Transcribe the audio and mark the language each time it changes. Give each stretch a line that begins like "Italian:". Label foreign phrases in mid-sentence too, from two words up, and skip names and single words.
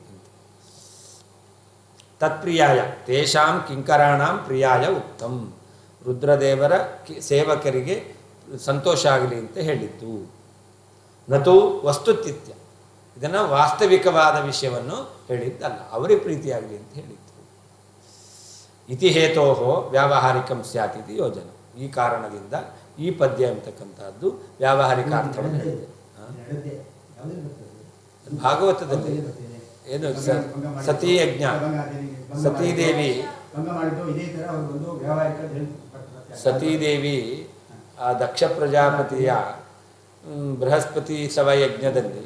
Sanskrit: ತತ್ಪ್ರಿಯಾಯ ತೇಷಾಂ ಕಿಂಕರಾಣಾಂ ಪ್ರಿಯಾಯ ಉತ್ತಮ್,
Kannada: ರುದ್ರದೇವರ ಸೇವಕರಿಗೆ ಸಂತೋಷ ಆಗಲಿ ಅಂತ ಹೇಳಿದ್ದು.
Sanskrit: ನತು ವಸ್ತುತಿಥ್ಯ,
Kannada: ಇದನ್ನು ವಾಸ್ತವಿಕವಾದ ವಿಷಯವನ್ನು ಹೇಳಿದ್ದಲ್ಲ, ಅವರಿಗೆ ಪ್ರೀತಿಯಾಗಲಿ ಅಂತ ಹೇಳಿದ್ದು.
Sanskrit: ಇತಿ ಹೇತೋ ವ್ಯಾವಹಾರಿಕಂ ಸ್ಯಾತ್
Kannada: ಇದು ಯೋಜನೆ. ಈ ಕಾರಣದಿಂದ ಈ ಪದ್ಯ ಅಂತಕ್ಕಂಥದ್ದು ವ್ಯಾವಹಾರಿಕ ಅರ್ಥವನ್ನು ಹೇಳಿದೆ. ಭಾಗವತದಲ್ಲಿ ಏನು ಸತೀಯಜ್ಞ, ಸತೀದೇವಿ ಸತೀದೇವಿ ಆ ದಕ್ಷ ಪ್ರಜಾಪತಿಯ ಬೃಹಸ್ಪತಿ ಸವಯಜ್ಞದಲ್ಲಿ